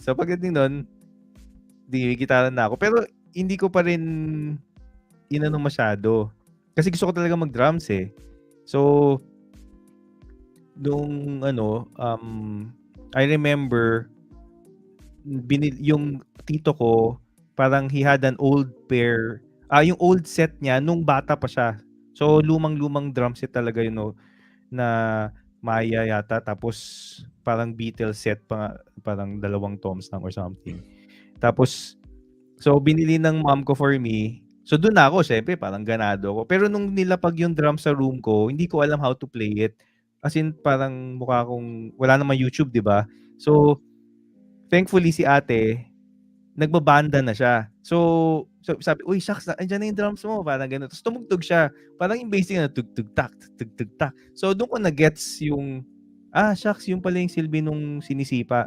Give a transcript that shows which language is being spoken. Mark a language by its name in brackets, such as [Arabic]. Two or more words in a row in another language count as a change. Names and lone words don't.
[Filipino] So, pagdating nun, may gitara na ako. Pero, hindi ko pa rin inano masyado. Kasi gusto ko talaga mag-drums eh. So, nung [English] I remember, [Filipino] yung tito ko, parang [English] he had an old pair, [Filipino] yung [English] old set [Filipino] niya nung bata pa siya. So, lumang-lumang [English] drum set [Filipino] talaga yun, no, na Maya yata, tapos parang Beatles set pa, parang 2 toms lang [English] or something. [Filipino] Tapos, so binili ng mom ko [English] for me. [Filipino] So doon ako, syempre, parang ganado ako. Pero nung nilapag yung drum sa room ko, hindi ko alam [English] how to play it. [Filipino] As in, parang mukha akong, wala naman YouTube, di ba? So, thankfully si ate, nagbabanda na siya. So sabi, uy, shucks, andyan na yung drums mo. Parang gano'n. Tapos tumugtog siya. Parang yung basic na tug-tug-tak, tug-tug-tak. So doon ko na-gets yung, shucks, yung pala yung silbi nung sinisipa.